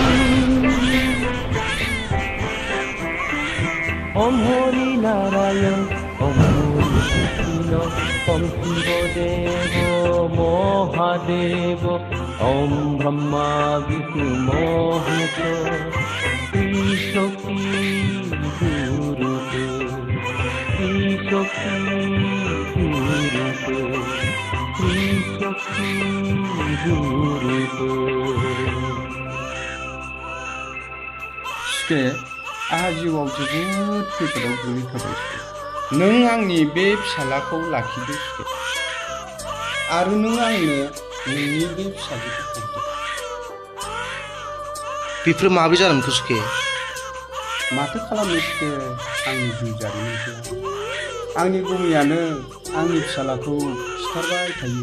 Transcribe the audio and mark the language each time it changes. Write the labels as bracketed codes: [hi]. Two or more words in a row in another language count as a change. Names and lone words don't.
[sa] ओम हरि नारायण ओम हरि कृष्ण ओम शिवदेव महादेव ओम ब्रह्मा विष्णु महेश्वर त्रिशक्ति गुरुदेव त्रिशक्ति गुरुदेव त्रिशक्ति गुरुदेव। [brx] सुखे, आहा जिउआव जोबोद खैफोदाव गोग्लैखाबाय। नों आंनि बे फिसालाखौ लाखिदो सुखे, आरो नों आंनो नोंनि बे फिसाजोखौ हरदो। बेफोर माबोरै जादोंमोन सुखे? माथो खालामनो सुखे, आंनि जिउ जारिमिनखौ आंनि गुमैयानो आंनि फिसालाखौ सिथारबाय थायो।